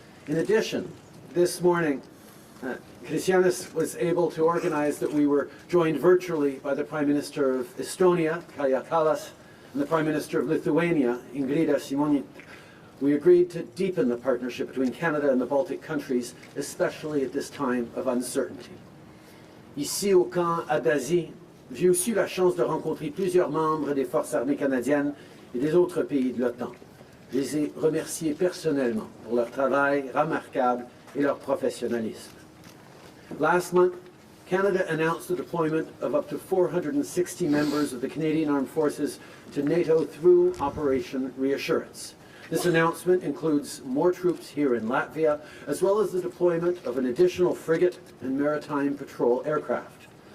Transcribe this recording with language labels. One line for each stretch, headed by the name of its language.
English: In addition, this morning, Krišjānis was able to organize that we were joined virtually by the Prime Minister of Estonia, Kaja Kallas, and the Prime Minister of Lithuania, Ingrida Šimonytė. We agreed to deepen the partnership between Canada and the Baltic countries, especially at this time of uncertainty.
French: Ici au camp Ādaži, j'ai aussi eu la chance de rencontrer plusieurs membres des forces armées canadiennes et des autres pays de l'OTAN. Je les ai remerciés personnellement pour leur travail remarquable et leur professionnalisme.
English: Last month, Canada announced the deployment of up to 460 members of the Canadian Armed Forces to NATO through Operation Reassurance. This announcement includes more troops here in Latvia, as well as the deployment of an additional frigate and maritime patrol aircraft.